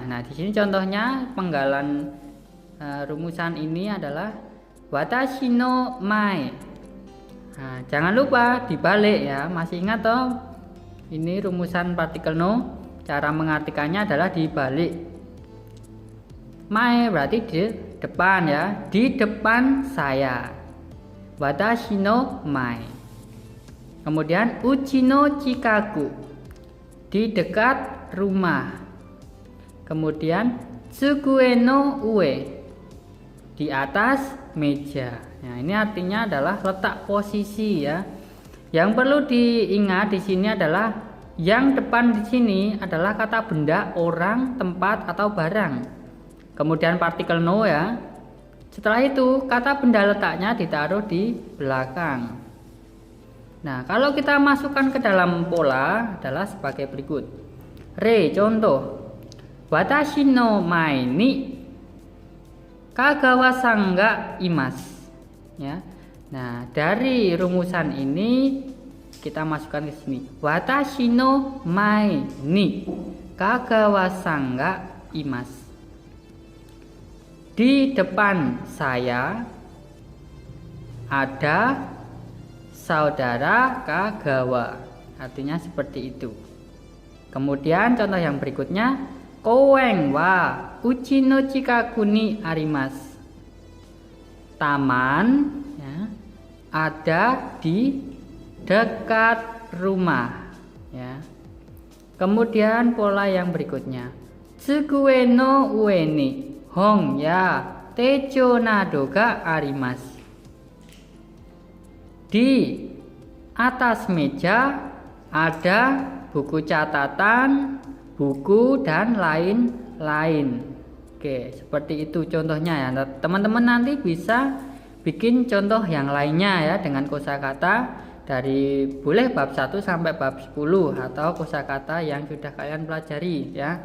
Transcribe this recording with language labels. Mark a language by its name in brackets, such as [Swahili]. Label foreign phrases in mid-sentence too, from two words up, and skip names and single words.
[Indonesian] Nah, di sini contohnya penggalan rumusan ini adalah [Japanese] 私の前. [Indonesian] Nah, jangan lupa dibalik ya, masih ingat toh? Ini rumusan partikel no. Cara mengartikannya adalah dibalik. Mai berarti di depan ya, di depan saya. [Japanese] 私の前. Kemudian 家の近く, [Indonesian] di dekat rumah. Kemudian [Japanese] 机の上, [Indonesian] di atas meja. Nah, ini artinya adalah letak posisi ya. Yang perlu diingat di sini adalah yang depan di sini adalah kata benda orang, tempat atau barang. Kemudian partikel no ya. Setelah itu kata benda letaknya ditaruh di belakang. Nah, kalau kita masukkan ke dalam pola adalah sebagai berikut. Re, contoh. [Japanese] 私の前に香川さんがいます. [Indonesian] Ya. Nah, dari rumusan ini kita masukkan ke sini. [Japanese] 私の前に香川さんがいます. [Indonesian] Di depan saya ada saudara Kagawa. Artinya seperti itu. Kemudian contoh yang berikutnya, [Japanese] 公園は家の近くにあります. [Indonesian] taman, ya, ada di dekat rumah, ya. Kemudian pola yang berikutnya, [Japanese] 机の上に本や手帳などがあります. [Indonesian] Di atas meja ada buku catatan, buku dan lain-lain. Oke, seperti itu contohnya ya. Teman-teman nanti bisa bikin contoh yang lainnya ya dengan kosakata dari boleh bab 1 sampai bab 10 atau kosakata yang sudah kalian pelajari ya.